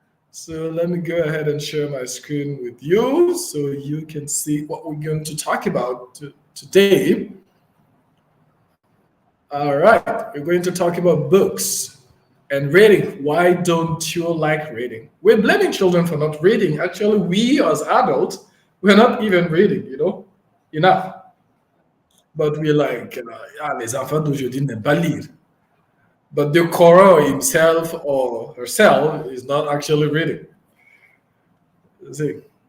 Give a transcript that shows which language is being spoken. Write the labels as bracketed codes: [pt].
[en] So let me go ahead and share my screen with you so you can see what we're going to talk about today. All right. We're going to talk about books and reading. Why don't you like reading? We're blaming children for not reading. Actually, we as adults, we're not even reading, enough. But we're like, [fr] les enfants d'aujourd'hui n'aiment pas lire. [en] But the Quran himself or herself is not actually reading. You see.